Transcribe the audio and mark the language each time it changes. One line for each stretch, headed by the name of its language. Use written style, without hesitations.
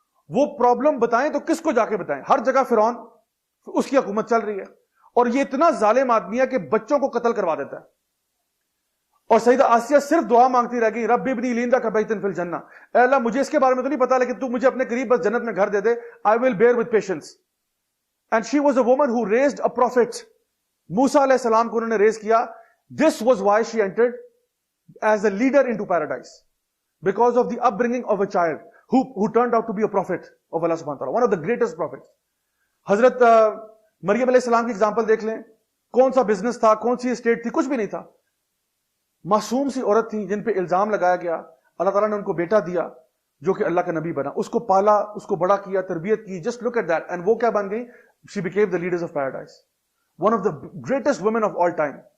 Urdu: وہ پرابلم بتائیں تو کس کو جا کے بتائیں؟ ہر جگہ فرعون, اس کی حکومت چل رہی ہے, اور یہ اتنا ظالم آدمی ہے کہ بچوں کو قتل کروا دیتا ہے. اور سیدہ آسیہ صرف دعا مانگتی رہ گئی,
Arabic: رب ابنی لی لک بیتا فی الجنہ,
Urdu: اے اللہ مجھے اس کے بارے میں تو نہیں پتا, لیکن تو مجھے اپنے قریب بس جنت میں گھر دے دے,
English: I will bear with patience. And she was a woman who raised a prophet.
Urdu: موسیٰ علیہ السلام کو انہوں نے ریز کیا.
English: This was why she entered as a leader into paradise, because of the upbringing of a child who turned out to be a prophet of Allah subhanahu wa ta'ala, one of the greatest prophets.
Urdu: حضرت مریم علیہ السلام کی example دیکھ لیں, کون سا business تھا, کون سی اسٹیٹ تھی, کچھ بھی نہیں تھا. معصوم سی عورت تھی جن پہ الزام لگایا گیا, اللہ تعالیٰ نے ان کو بیٹا دیا جو کہ اللہ کا نبی بنا, اس کو پالا, اس کو بڑا کیا, تربیت کی.
English: just look at that, and
Urdu: وہ کیا بن گئی؟
English: She became the leaders of paradise, one of the greatest women of all time.